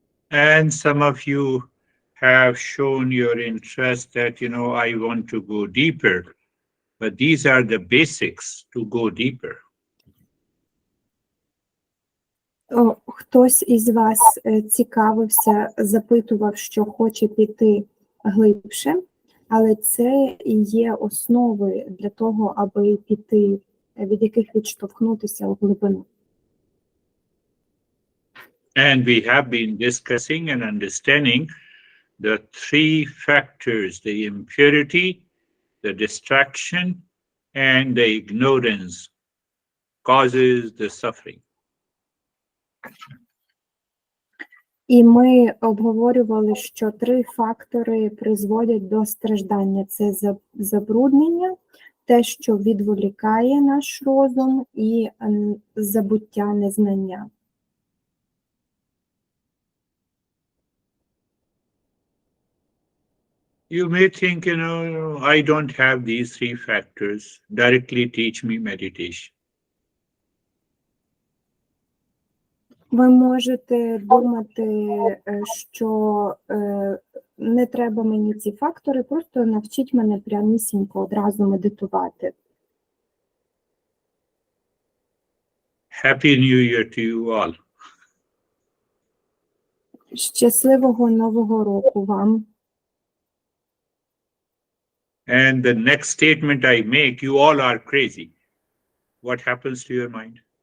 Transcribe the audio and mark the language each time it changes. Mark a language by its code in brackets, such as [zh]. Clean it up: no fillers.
[en] And some of you have shown your interest that, I want to go deeper, but these are the basics to go deeper. [uk] Хтось із вас цікавився, запитував, що хоче піти глибше, але це і є основи для того, аби піти, від яких відштовхнутися у глибину. [en] And we have been discussing and understanding the three factors, the impurity, the distraction, and the ignorance causes the suffering. [uk] І ми обговорювали, що три фактори призводять до страждання. Це забруднення, те, що відволікає наш розум, і забуття, незнання. [en] You may think, I don't have these three factors. Directly teach me meditation. [uk] Ви можете думати, що не треба мені ці фактори, просто навчіть мене прямісінько одразу медитувати. [en] Happy New Year to you all. [uk] Щасливого Нового року вам. [en] And the next statement I make, you all are crazy. What happens to your mind?